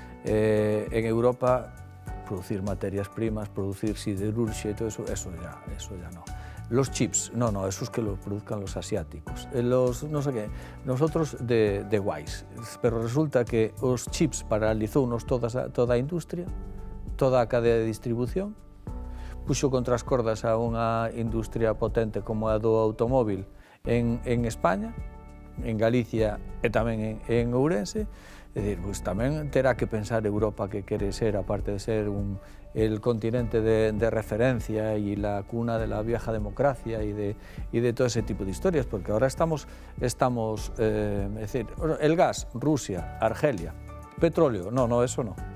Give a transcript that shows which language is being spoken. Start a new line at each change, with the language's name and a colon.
Spanish: En Europa, producir materias primas, producir siderurgia e todo eso ya no. Los chips, no, esos que lo produzcan los asiáticos. Los, no sé qué, nosotros de guays.
Galician: Pero resulta que os chips paralizounos toda a industria, toda a cadea de distribución, puxo contra as cordas a unha industria potente como a do automóvil en España, en Galicia e tamén en Ourense. É dicir, pues tamén terá que pensar Europa, que quere ser,
Spanish: aparte de ser el continente de referencia y la cuna de la vieja democracia y de todo ese tipo de historias, porque ahora estamos es decir, el gas, Rusia, Argelia, petróleo, no, eso no.